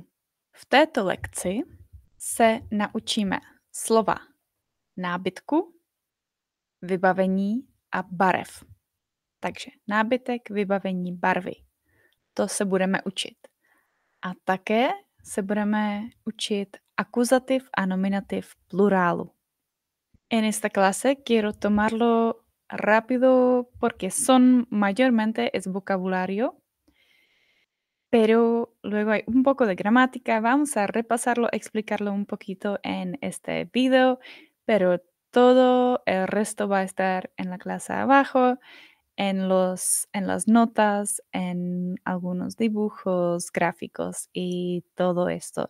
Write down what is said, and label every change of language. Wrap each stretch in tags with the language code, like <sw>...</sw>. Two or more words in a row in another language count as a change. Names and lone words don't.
<cs>V této lekci se naučíme slova nábytku, vybavení a barev. Takže nábytek, vybavení, barvy. To se budeme učit. A také se budeme učit akuzativ a nominativ plurálu.</cs> <es>En esta clase quiero tomarlo rápido porque son mayormente es vocabulario, pero luego hay un poco de gramática. Vamos a repasarlo, explicarlo un poquito en este video, pero todo el resto va a estar en la clase abajo, en las notas, en algunos dibujos, gráficos y todo esto.</es>